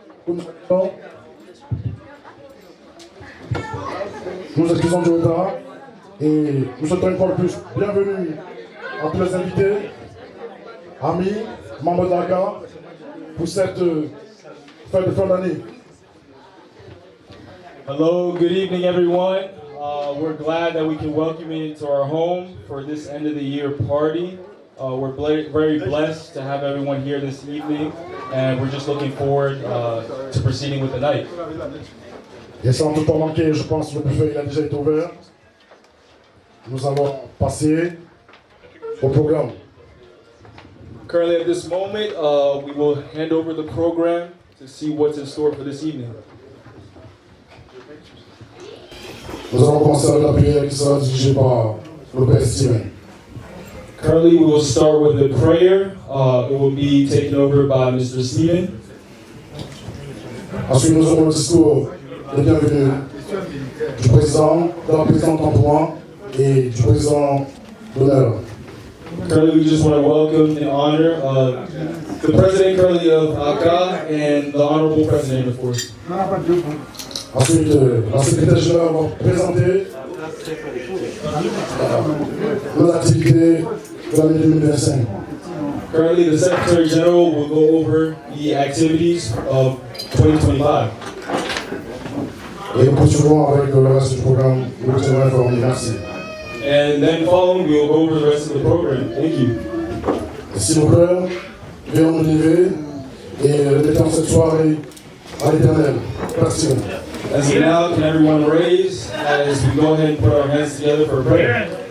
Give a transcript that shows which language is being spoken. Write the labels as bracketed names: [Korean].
[French] Nous nous excusons du retard et nous souhaitons une fois de plus bienvenue à tous les invités, amis, membres de l'ACA pour cette fête de fin d'année. [English] Hello, good evening everyone. We're glad that we can welcome you into our home for this end of the year party. We're very blessed to have everyone here this evening and we're just looking forward to proceeding with the night. [French] Et sans tout temps manquer, je pense que le buffet il a déjà été ouvert. Nous allons passer au programme. [English] Currently at this moment, we will hand over the program to see what's in store for this evening. [French] Nous allons commencer avec la prière qui sera dirigée par le Père Steven. [English] Currently, we will start with the prayer. It will be taken over by Mr. Steven. [French] Ensuite, nous aurons le discours de bienvenue du président, de la présidente en droit et du président d'honneur. [English] Currently, we just want to welcome and honor the president currently of ACA and the honorable president, of course. [French] Ensuite, la secrétaire générale va présenter nos activités de l'année 2025. [English] Currently, the Secretary General will go over the activities of 2025. [French] Et nous continuerons avec le reste du programme. Nous vous tiendrons informés. Merci. [English] And then following, we will go over the rest of the program. Thank you. [French] Et si nos cœurs, veuillons nous lever et dédions cette soirée à l'Éternel. Merci. [English] As of now, can everyone raise as we go ahead and put our hands together for a prayer?